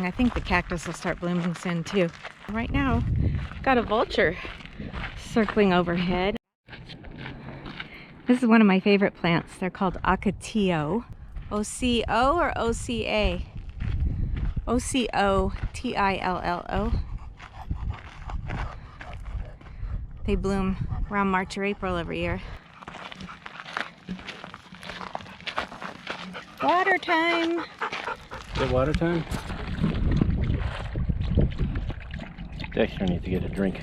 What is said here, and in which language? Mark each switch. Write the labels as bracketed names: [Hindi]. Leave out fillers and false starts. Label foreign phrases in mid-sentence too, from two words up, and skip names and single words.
[English] I think the cactus will start blooming soon too. Right now, I've got a vulture circling overhead. This is one of my favorite plants. They're called Ocotillo. O-C-O or O-C-A? O-C-O-T-I-L-L-O. They bloom around March or April every year. Water time! Is it water time? Dexter needs to get a drink.